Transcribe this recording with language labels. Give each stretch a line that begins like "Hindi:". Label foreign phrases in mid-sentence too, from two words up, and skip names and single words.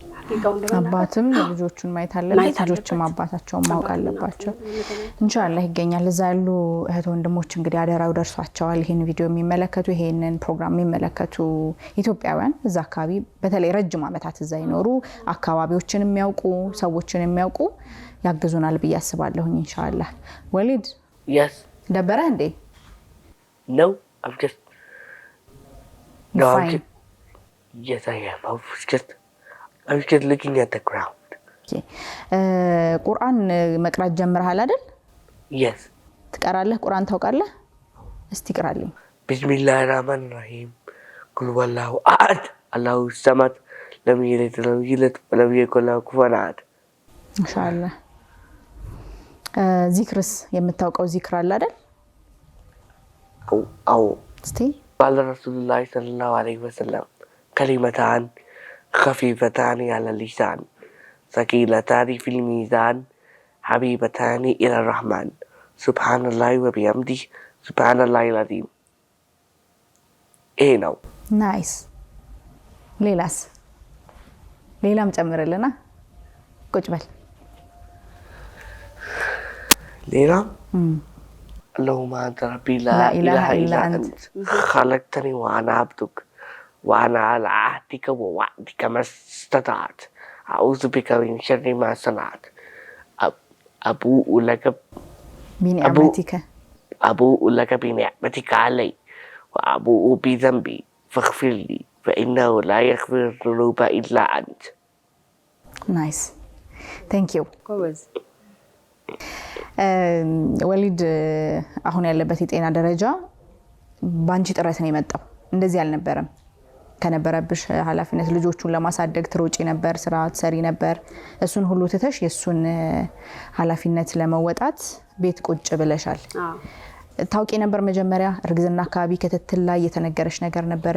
Amharic: አባትም ልጆቹን ማየት አለበት፣ ልጆችም አባታቸውን ማወቅ አለባቸው። ኢንሻአላህ ይገኛል። እዛ ያሉ እህት ወንድሞች እንግዲህ አደራው ደርሷቸዋል። ይሄን ቪዲዮ የሚመለከቱ ይሄንን ፕሮግራም የሚመለከቱ ኢትዮጵያውያን እዛ አካባቢ በተለይ ረጅም ዓመታት እዛ ይኖሩ አካባቢዎችን የሚያውቁ ሰዎችን የሚያውቁ ያግዙናል ብዬ አስባለሁ። ኢንሻአላህ ወሊድ
English: Yes.
Amharic: ደበረህ እንዴ?
English: No, I'm just. No, I'm Fine. just. Yes, I am. I was just looking at the ground.
Amharic: ቁርአን መቅራት ጀምረሃል አይደል?
English: Yes.
Amharic: ትቀራለህ? ቁርአን ታውቃለህ? እስቲ ቅራልኝ።
Arabic: بسم الله الرحمن الرحيم. قل هو الله أحد. الله الصمد. لم يلد ولم يولد ولم يكن له كفوا أحد.
Amharic: ኢንሻአላህ ዚክርስ የምታውቀው ዚክር አለ አይደል?
Arabic: أو
Amharic: እስቲ
Arabic: قال رسول الله صلى الله عليه وسلم كلمتان خفيفتان على اللسان ثقيلتان في الميزان حبيبتان إلى الرحمن سبحان الله وبحمده سبحان الله العظيم. إيه نو
Amharic: ናይስ። ሌላም ጨምርልና ቁጭ በል።
Arabic: ليلى اللهم أنت ربي لا إله إلا أنت خلقتني وأنا عبدك وأنا على عهدك ووعدك ما استطعت أعوذ بك من شر ما صنعت أبوء لك بنعمتك علي وأبوء بذنبي فاغفر لي فإنه لا يغفر الذنوب إلا أنت.
English: Nice thank you
Amharic: ጎበዝ። ወሊድ አሁን ያለበት የጤና ደረጃ ባንቺ ጥረት ነው የመጣው። እንደዚህ አልነበረም። ከነበረብሽ ኃላፊነት ልጆቹን ለማሳደግ ትሮጪ ነበር፣ ስራ ትሰሪ ነበር። እሱን ሁሉ ትተሽ የሱን ኃላፊነት ለመወጣት ቤት ቁጭ ብለሻል። ታውቂ ነበር መጀመሪያ እርግዝና አካባቢ ክትትል ላይ የተነገረሽ ነገር ነበር?